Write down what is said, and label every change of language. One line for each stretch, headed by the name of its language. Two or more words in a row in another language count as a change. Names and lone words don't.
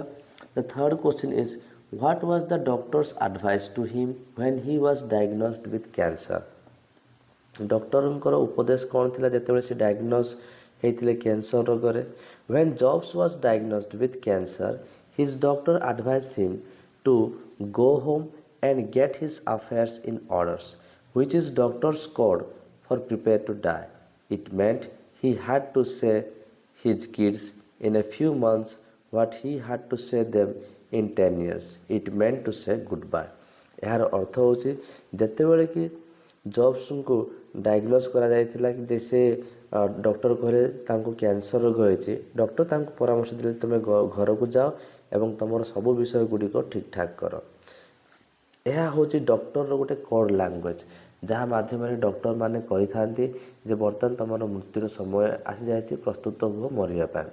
English: the third question is what was the doctor's advice to him when he was diagnosed with cancer?
Odia: ଡକ୍ଟରଙ୍କର ଉପଦେଶ କ'ଣ ଥିଲା ଯେତେବେଳେ ସେ ଡାଇଗ୍ନୋସ୍ ହୋଇଥିଲେ କ୍ୟାନ୍ସର ରୋଗରେ?
English: when Jobs was diagnosed with cancer, his doctor advised him to go home and get his affairs in orders, which is doctor's code for prepare to die. It meant he had to say his kids in a few months what he had to say them in 10 years. It meant to say goodbye.
Odia: ଏହାର ଅର୍ଥ ହେଉଛି ଯେତେବେଳେ କି ଜବ୍ସଙ୍କୁ ଡାଇଗ୍ନୋସ୍ କରାଯାଇଥିଲା କି ଯେ ସେ ଡକ୍ଟର କହିଲେ ତାଙ୍କୁ କ୍ୟାନ୍ସର ରୋଗ ହୋଇଛି, ଡକ୍ଟର ତାଙ୍କୁ ପରାମର୍ଶ ଦେଲେ ତୁମେ ଘରକୁ ଯାଅ ଏବଂ ତୁମର ସବୁ ବିଷୟ ଗୁଡ଼ିକ ଠିକ୍ ଠାକ୍ କର। ଏହା ହେଉଛି ଡକ୍ଟରର ଗୋଟେ
English: code language,
Odia: ଯାହା ମାଧ୍ୟମରେ ଡକ୍ଟରମାନେ କହିଥାନ୍ତି ଯେ ବର୍ତ୍ତମାନ ତୁମର ମୃତ୍ୟୁର ସମୟ ଆସିଯାଇଛି, ପ୍ରସ୍ତୁତ ହୁଅ ମରିବା ପାଇଁ।